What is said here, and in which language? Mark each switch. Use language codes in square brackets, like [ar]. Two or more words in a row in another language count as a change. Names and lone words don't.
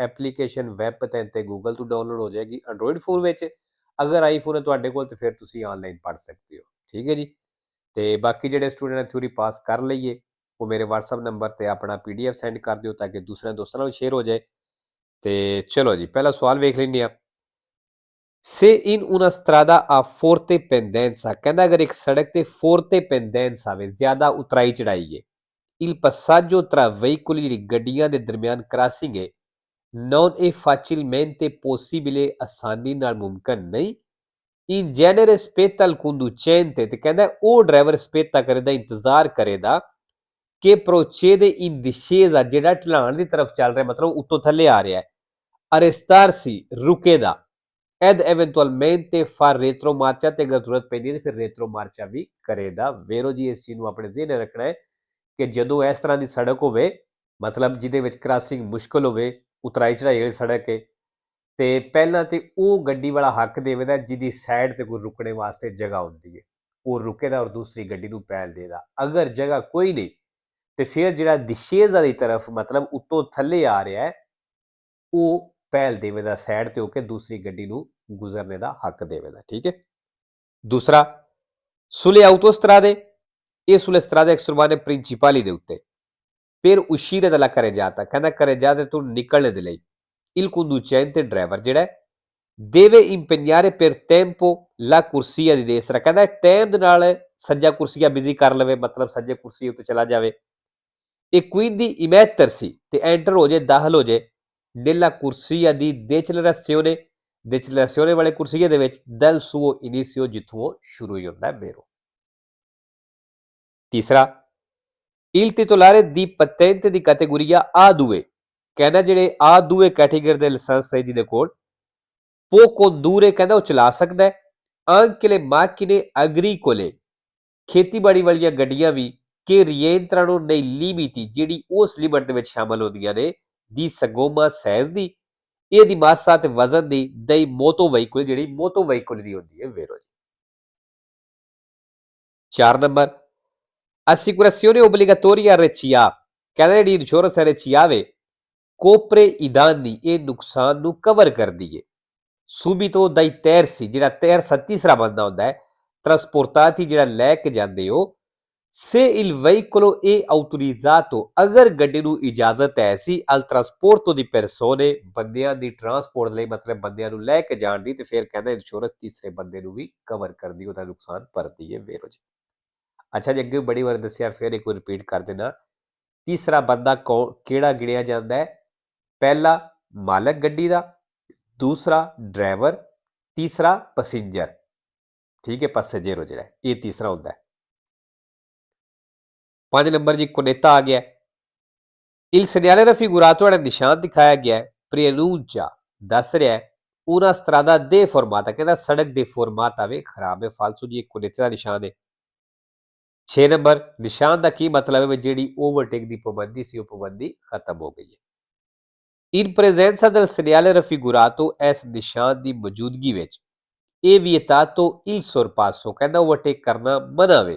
[pa] ਐਪਲੀਕੇਸ਼ਨ ਵੈਬ 3 ਤੇ ਗੂਗਲ ਤੋਂ ਡਾਊਨਲੋਡ ਹੋ ਜਾਏਗੀ ਐਂਡਰੋਇਡ ਫੋਨ ਵਿੱਚ। ਅਗਰ ਆਈਫੋਨ ਹੈ ਤੁਹਾਡੇ ਕੋਲ ਤੇ ਫਿਰ ਤੁਸੀਂ ਆਨਲਾਈਨ ਪੜ੍ਹ ਸਕਦੇ ਹੋ। ਠੀਕ ਹੈ ਜੀ। ਤੇ ਬਾਕੀ ਜਿਹੜੇ ਸਟੂਡੈਂਟ ਨੇ ਥਿਊਰੀ ਪਾਸ ਕਰ ਲਈਏ ਉਹ ਮੇਰੇ WhatsApp ਨੰਬਰ ਤੇ ਆਪਣਾ PDF ਸੈਂਡ ਕਰ ਦਿਓ ਤਾਂ ਕਿ ਦੂਸਰੇ ਦੋਸਤਾਂ ਨਾਲ ਸ਼ੇਅਰ ਹੋ ਜਾਏ। ਤੇ ਚਲੋ ਜੀ, ਪਹਿਲਾ ਸਵਾਲ ਵੇਖ ਲੈਂਦੇ ਹਾਂ। [it] Se in una strada a forte pendenza, [pa] ਕਹਿੰਦਾ ਅਗਰ ਇੱਕ ਸੜਕ ਤੇ [it] forte pendenza [pa] ਆਵੇ, ਜ਼ਿਆਦਾ ਉਤਰਾਈ ਚੜਾਈ ਹੈ, [it] il passaggio tra veicoli, [pa] ਜਿਹੜੀ ਗੱਡੀਆਂ ਦੇ ਦਰਮਿਆਨ ਕ੍ਰਾਸਿੰਗ ਹੈ, [it] non è facilmente possibile, [pa] ਆਸਾਨੀ ਨਾਲ ਮੁਮਕਨ ਨਹੀਂ। [it] in genere spetta al conducente, [pa] ਤੇ ਕਹਿੰਦਾ ਉਹ ਡਰਾਈਵਰ ਸਪੇਤਾ ਕਰੇਦਾ, ਇੰਤਜ਼ਾਰ ਕਰੇਦਾ ਕਿ [it] procede in discesa, [pa] ਜਿਹੜਾ ਢਲਾਣ ਦੀ ਤਰਫ ਚੱਲ ਰਿਹਾ, ਮਤਲਬ ਉੱਤੋਂ ਥੱਲੇ ਆ ਰਿਹਾ ਹੈ, arrestarsi, ਰੁਕੇਦਾ, [it] ed eventualmente fa retromarcia, [pa] ਤੇ ਅਗਰ ਜ਼ਰੂਰਤ ਪੈਂਦੀ ਹੈ ਤੇ ਫਿਰ ਰੇਟਰੋਮਾਰਚਾ ਵੀ ਕਰੇਦਾ। ਵੇਰੋ ਜੀ ਇਸ ਚੀਜ਼ ਨੂੰ ਆਪਣੇ ਜ਼ਿਹਨ ਰੱਖਣਾ ਹੈ ਕਿ ਜਦੋਂ ਇਸ ਤਰ੍ਹਾਂ ਦੀ ਸੜਕ ਹੋਵੇ, ਮਤਲਬ ਜਿਹਦੇ ਵਿੱਚ ਕ੍ਰਾਸਿੰਗ ਮੁਸ਼ਕਲ ਹੋਵੇ, ਉਤਰਾਈ ਚੜਾਈ ਵਾਲੀ ਸੜਕ ਹੈ, ਤੇ ਪਹਿਲਾਂ ਤੇ ਉਹ ਗੱਡੀ ਵਾਲਾ ਹੱਕ ਦੇਵੇਦਾ ਜਿਹਦੀ ਸਾਈਡ ਤੇ ਕੋਈ ਰੁਕਣੇ ਵਾਸਤੇ ਜਗ੍ਹਾ ਹੁੰਦੀ ਹੈ, ਉਹ ਰੁਕੇਦਾ ਔਰ ਦੂਸਰੀ ਗੱਡੀ ਨੂੰ ਪਹਿਲ ਦੇਦਾ। ਅਗਰ ਜਗ੍ਹਾ ਕੋਈ ਨਹੀਂ ਤੇ ਫਿਰ ਜਿਹੜਾ ਦਿਸ਼ੇਜ਼ਾ ਦੀ ਤਰਫ ਮਤਲਬ ਉੱਤੋਂ ਥੱਲੇ ਆ ਰਿਹਾ ਹੈ, ਉਹ ਪਹਿਲ ਦੇਵੇਦਾ, ਸਾਈਡ ਤੇ ਹੋ ਕੇ ਦੂਸਰੀ ਗੱਡੀ ਨੂੰ ਗੁਜ਼ਰਨੇ ਦਾ ਹੱਕ ਦੇਵੇਦਾ। ਠੀਕ ਹੈ। ਦੂਸਰਾ, [it] sulle autostrade e sulle strade extraurbane principali [pa] ਦੇ ਉੱਤੇ [it] per uscire dalla carreggiata, [pa] ਕਹਿੰਦਾ carreggiata ਤੋਂ ਨਿਕਲਣ ਦੇ ਲਈ [it] il conducente, [pa] ਡਰਾਈਵਰ ਜਿਹੜਾ [it] deve impegnare per tempo la corsia di destra, [pa] ਕਹਿੰਦਾ ਟਾਈਮ ਦੇ ਨਾਲ ਸੱਜਾ ਕੁਰਸੀਆ ਬਿਜ਼ੀ ਕਰ ਲਵੇ, ਮਤਲਬ ਸੱਜੇ ਕੁਰਸੀ ਉੱਤੇ ਚਲਾ ਜਾਵੇ। [it] e quindi immettersi, [pa] ਤੇ ਐਂਟਰ ਹੋ ਜੇ, ਦਾਖਲ ਹੋ ਜੇ [it] nella corsia di decelerazione, [pa] decelerazione ਵਾਲੇ ਕੁਰਸੀਏ ਦੇ ਵਿੱਚ [it] dal suo inizio, [pa] ਜਿੱਥੋਂ ਉਹ ਸ਼ੁਰੂ ਹੀ ਹੁੰਦਾ ਹੈ, ਬੇਰੋ। ਤੀਸਰਾ, [it] il titolare di patente di categoria A2, [pa] ਕਹਿੰਦਾ ਜਿਹੜੇ A2 ਕੈਟੇਗਰੀ ਦੇ ਲਾਇਸੈਂਸ ਹੈ ਜਿਹਦੇ ਕੋਲ [it] può condurre, [pa] ਕਹਿੰਦਾ ਉਹ ਚਲਾ ਸਕਦਾ ਹੈ, [it] anche le macchine agricole, [pa] ਖੇਤੀਬਾੜੀ ਵਾਲੀਆਂ ਗੱਡੀਆਂ ਵੀ, [it] che rientrano nei limiti, [pa] ਜਿਹੜੀ ਉਸ ਲਿਮਟ ਦੇ ਵਿੱਚ ਸ਼ਾਮਲ ਹੁੰਦੀਆਂ ਨੇ, ਦੀ ਸਗੋਮਾ ਸਾਈਜ਼ ਦੀ, ਇਹਦੀ ਮਾਸਾ ਤੇ ਵਜ਼ਨ ਦੀ, ਦਈ ਮੋਟੋ ਵਹੀਕਲ, ਜਿਹੜੀ ਮੋਟੋ ਵਹੀਕਲ ਦੀ ਹੁੰਦੀ ਹੈ, ਵੇਰੋ ਜੀ। 4 ਨੰਬਰ, [it] assicurazione obbligatoria RCA, [pa] ਕਹਿੰਦਾ ਜਿਹੜੀ ਇੰਸ਼ੋਰੈਂਸ RCA ਵੇ ਕੋਪਰੇ [it] i danni, [pa] ਇਹ ਨੁਕਸਾਨ ਨੂੰ ਕਵਰ ਕਰਦੀ ਹੈ। [it] subito dai terzi, [pa] ਜਿਹੜਾ ਤੀਸਰਾ ਬੰਦਾ ਹੁੰਦਾ ਹੈ, trasportati, ਜਿਹੜਾ ਲੈ ਕੇ ਜਾਂਦੇ ਹੋ, [it] Se il veicolo è autorizzato, [pa] ਅਗਰ ਗੱਡੀ ਨੂੰ ਇਜਾਜ਼ਤ ਹੈ ਸੀ [it] al trasporto di persone, [pa] ਬੰਦਿਆਂ ਦੀ ਟਰਾਂਸਪੋਰਟ ਲਈ ਮਤਲਬ ਬੰਦਿਆਂ ਨੂੰ ਲੈ ਕੇ ਜਾਣ ਦੀ, ਤੇ ਫਿਰ ਕਹਿੰਦਾ ਇੰਸ਼ੋਰੈਂਸ ਤੀਸਰੇ ਬੰਦੇ ਨੂੰ ਵੀ ਕਵਰ ਕਰਦੀ, ਉਹਦਾ ਨੁਕਸਾਨ ਭਰਦੀ ਹੈ ਵੇਰੋ ਜੀ। ਅੱਛਾ ਜੀ, ਅੱਗੇ ਬੜੀ ਵਾਰ ਦੱਸਿਆ, ਫਿਰ ਇੱਕ ਵਾਰ ਰਿਪੀਟ ਕਰ ਦੇਣਾ। ਤੀਸਰਾ ਬੰਦਾ ਕਿਹੜਾ ਗਿਣਿਆ ਜਾਂਦਾ ਹੈ? ਪਹਿਲਾ ਮਾਲਕ ਗੱਡੀ ਦਾ, ਦੂਸਰਾ ਡਰਾਈਵਰ, ਤੀਸਰਾ ਪੈਸੇਂਜਰ। ਠੀਕ ਹੈ, ਪੈਸੇਂਜਰ ਜਿਹੜਾ ਇਹ ਤੀਸਰਾ ਹੁੰਦਾ ਹੈ। 5 ਨੰਬਰ ਜੀ ਕੋਨੇਤਾ ਆ ਗਿਆ। [it] Il segnale raffigurato [pa] ਜਿਹੜਾ ਨਿਸ਼ਾਨ ਦਿਖਾਇਆ ਗਿਆ ਹੈ preannuncia, ਦੱਸ ਰਿਹਾ ਹੈ [it] una strada deformata, [pa] ਕਹਿੰਦਾ ਸੜਕ deformata ਵੇ, ਖਰਾਬ ਹੈ, ਫਾਲਤੂ ਜੀ, ਇੱਕ ਕੋਨੇਤੇ ਦਾ ਨਿਸ਼ਾਨ ਹੈ। 6 ਨੰਬਰ ਨਿਸ਼ਾਨ ਦਾ ਕੀ ਮਤਲਬ ਹੈ? ਜਿਹੜੀ ਓਵਰਟੇਕ ਦੀ ਪਾਬੰਦੀ ਸੀ ਉਹ ਪਾਬੰਦੀ ਖਤਮ ਹੋ ਗਈ ਹੈ। [it] In presenza del segnale raffigurato, [pa] ਇਸ ਨਿਸ਼ਾਨ ਦੀ ਮੌਜੂਦਗੀ ਵਿੱਚ ਇਹ [it] vietato il sorpasso, [pa] ਕਹਿੰਦਾ ਓਵਰਟੇਕ ਕਰਨਾ ਮਨਾ ਵੇ।